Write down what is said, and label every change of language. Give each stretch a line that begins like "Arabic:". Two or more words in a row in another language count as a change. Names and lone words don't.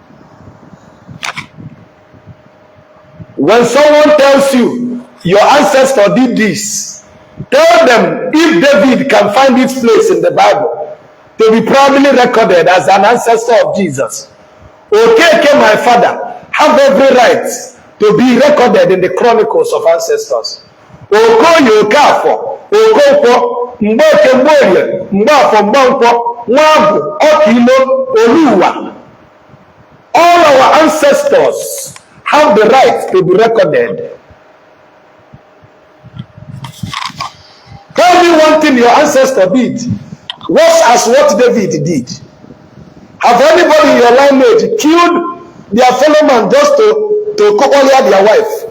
English: When someone tells you your ancestor did this, tell them if David can find its place in the Bible to be proudly recorded as an ancestor of Jesus. Okay, my father, have every right to be recorded in the chronicles of ancestors. Okoye Okafo, Okoko, Mboke Mboye, Mbafo Mbonko, Nwabu, Okilo, Oluwa. All our ancestors have the right to be recorded. Tell me one thing your ancestor did. Was as what David did. Have anybody in your lineage killed their fellow man just to cover their wife?